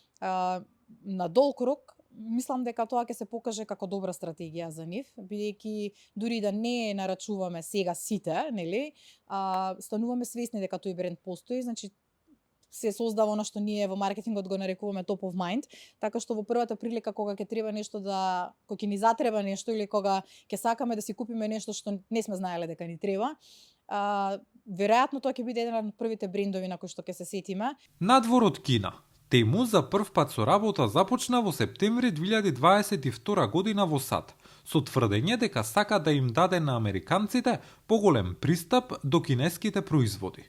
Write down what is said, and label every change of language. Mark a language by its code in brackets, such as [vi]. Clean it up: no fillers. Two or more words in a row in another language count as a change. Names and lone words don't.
[mk] На долг рок, мислам дека тоа ќе се покаже како добра стратегија за нив, бидејќи дури да не нарачуваме сега сите, нели, стануваме свесни дека тој бренд постои, значи се создава она што ние во маркетингот го нарекуваме [en] top of mind, [mk] така што во првата прилика кога ќе треба нешто кога ќе ни затреба нешто или кога ќе сакаме да си купиме нешто што не сме знаеле дека ни треба, веројатно тоа ќе биде еден од првите брендови на кои што ќе се сетиме. Надвор од Кина. Тему за првпат со работа започна во септември 2022 година во САД, со тврдење дека сака да им даде на американците поголем пристап до кинеските производи.